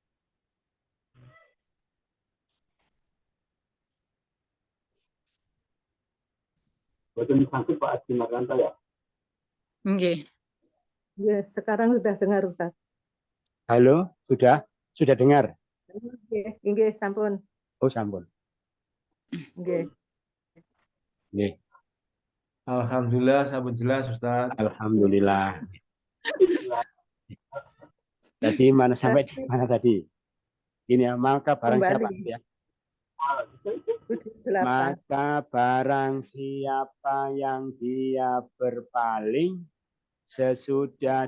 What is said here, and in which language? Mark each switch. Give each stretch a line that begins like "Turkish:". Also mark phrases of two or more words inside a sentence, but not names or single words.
Javanese: Boten sanggup Pak Haji Marwanto ya. Nggih.
Indonesian: Ya, sekarang sudah dengar Ustaz. Halo, sudah dengar?
Javanese: Nggih, sampun. Oh, sampun. Nggih. Nggih. Alhamdulillah, sampun jelas Ustaz. Alhamdulillah.
Indonesian: Tadi mana sampai di mana tadi? Ini ya, maka barang siapa Kembali. ya? 8. Maka barang siapa yang dia berpaling sesudah